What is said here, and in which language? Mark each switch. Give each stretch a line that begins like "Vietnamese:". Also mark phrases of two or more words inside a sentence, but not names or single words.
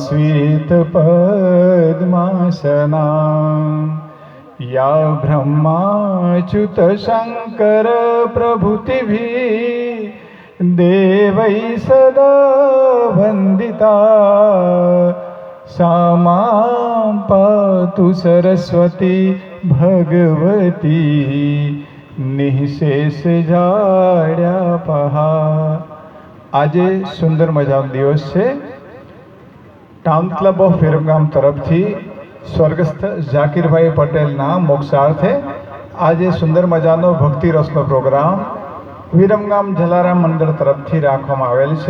Sanskrit: श्वेतपद्मासना या ब्रह्माच्युत शङ्कर प्रभृतिभिः देवैः सदा वन्दिता सा मां पातु सरस्वती भगवती निःशेष जाड्या पहा।
Gujarati: આજે સુંદર મજાનો દિવસ છે। ટાઉન ક્લબ ઓફ વિરમગામ તરફથી સ્વર્ગસ્થ ઝાકીરભાઈ પટેલના મોક્ષાર્થે આજે સુંદર મજાનો ભક્તિ રસનો પ્રોગ્રામ વિરમગામ જલારામ મંડળ તરફથી રાખવામાં આવેલ છે।